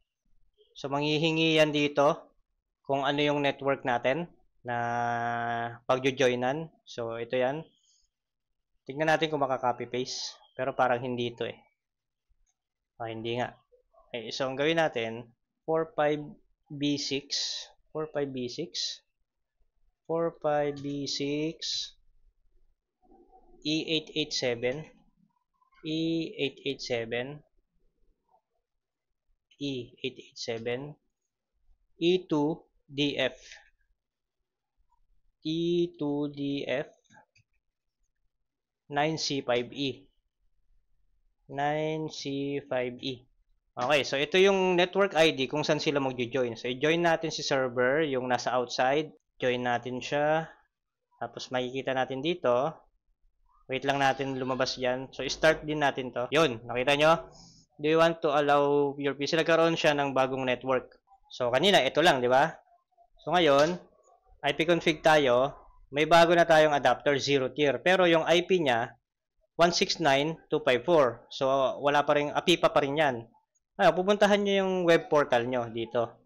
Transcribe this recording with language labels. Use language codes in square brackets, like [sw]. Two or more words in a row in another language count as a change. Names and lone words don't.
[tl] So, manghihingi yan dito kung ano yung network natin na pagjo-joinan. So, ito yan. Tingnan natin kung makaka- [en] copy paste. [tl] Pero parang hindi ito eh. Hindi nga. Okay, so ang gawin natin, 45B6, 45B6, 45B6, E887, E887, E887, E2DF, E2DF, 9C5E. 9C5E. Okay, so ito yung network ID kung saan sila magjo-join. So, i-join natin si server, yung nasa outside. Join natin siya. Tapos, makikita natin dito. Wait lang natin lumabas yan. So, start din natin to. Yun, nakita nyo? [en] Do you want to allow your PC? [tl] Nagkaroon siya ng bagong network. So, kanina, ito lang, di ba? So, ngayon, IP config tayo. May bago na tayong adapter, 0 tier. Pero yung IP niya, 169.254. So, wala pa rin, APIPA pa rin yan. Pupuntahan nyo yung [en] web portal [tl] nyo dito.